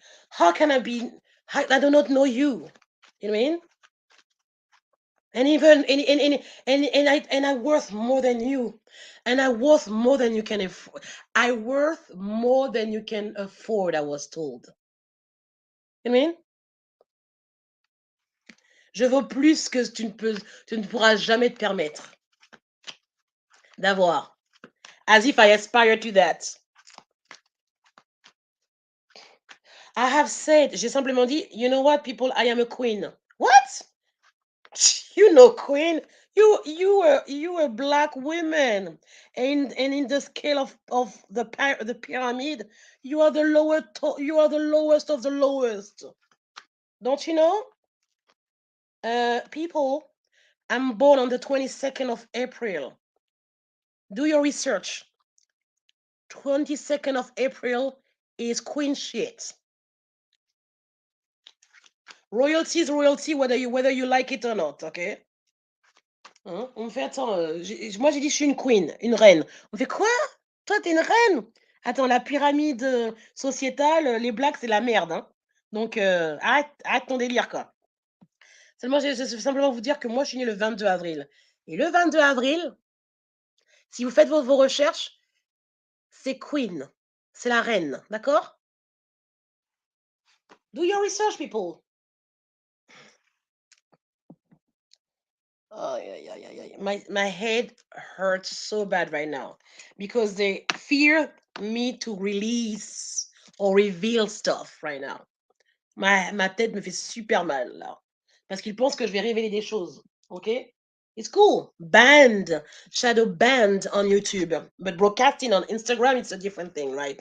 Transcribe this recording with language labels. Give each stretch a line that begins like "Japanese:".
English: How can I be? I do not know you. You know what I mean? And even and I worth more than you, and I worth more than you can afford. I worth more than you can afford. I was told. You know what I mean?
French: Je vaux plus que tu ne pourras jamais te permettre d'avoir.
English: As if I aspire to that. I have said,
French: j'ai simplement dit,
English: you know what, people, I am a queen. What? You know, queen. You were black women, and in the scale of the pyramid, you are the you are the lowest of the lowest. Don't you know? People, I'm born on the 22nd of April. Do your research. 22nd of April is queen shit. Royalty is royalty, whether you like it or not, okay? Hein?
French: On me fait, attends, moi j'ai dit je suis une queen, une reine. On fait quoi? Toi t'es une reine? Attends, la pyramide sociétale, les blacks c'est la merde, hein. Donc arrête ton délire, quoi. Seulement, je veux simplement vous dire que moi je suis née le 22 avril. Et le 22 avril, si vous faites vos recherches, c'est queen. C'est la reine, d'accord?
English: Do your research, people. Oh, yeah. My head hurts so bad right now because they fear me to release or reveal stuff right now.
French: Ma tête me fait super mal là parce qu'ils pensent que je vais révéler des choses.
English: Okay? It's cool. Banned, shadow banned on YouTube, but broadcasting on Instagram, it's a different thing, right?